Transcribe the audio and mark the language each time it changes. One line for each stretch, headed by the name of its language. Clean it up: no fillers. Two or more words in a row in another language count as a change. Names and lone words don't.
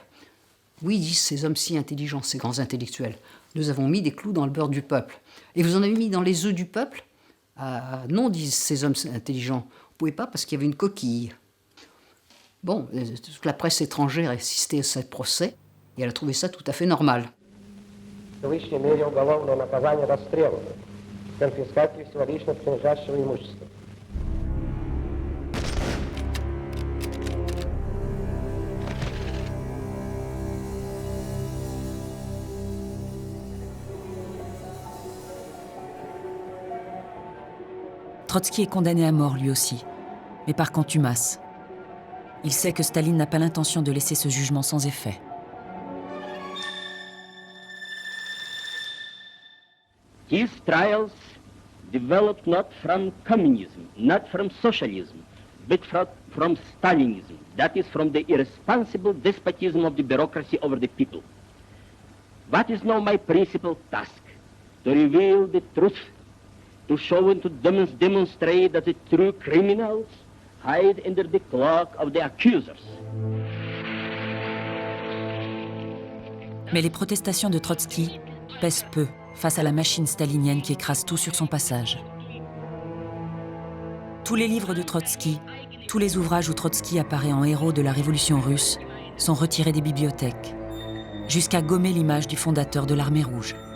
French: Oui, disent ces hommes si intelligents, ces grands intellectuels. Nous avons mis des clous dans le beurre du peuple. Et vous en avez mis dans les œufs du peuple? Ah, non, disent ces hommes intelligents. Vous ne pouvez pas parce qu'il y avait une coquille. Bon, toute la presse étrangère a assisté à ce procès et elle a trouvé ça tout à fait normal.
Russian: В высшей мере уголовного наказания расстрелу, конфискации всего лично принадлежащего имущества.
French: Trotsky est condamné à mort lui aussi, mais par contumace. Il sait que Staline n'a pas l'intention de laisser ce jugement sans effet.
English: His trials developed not from communism, not from socialism, but from Stalinism, that is from the irresponsible despotism of the bureaucracy over the people. What is now my principal task? To reveal the truth, to show and to demonstrate that the true criminals hide under the cloak of the accusers.
French: Mais les protestations de Trotsky pèsent peu face à la machine stalinienne qui écrase tout sur son passage. Tous les livres de Trotsky, tous les ouvrages où Trotsky apparaît en héros de la révolution russe sont retirés des bibliothèques, jusqu'à gommer l'image du fondateur de l'Armée rouge.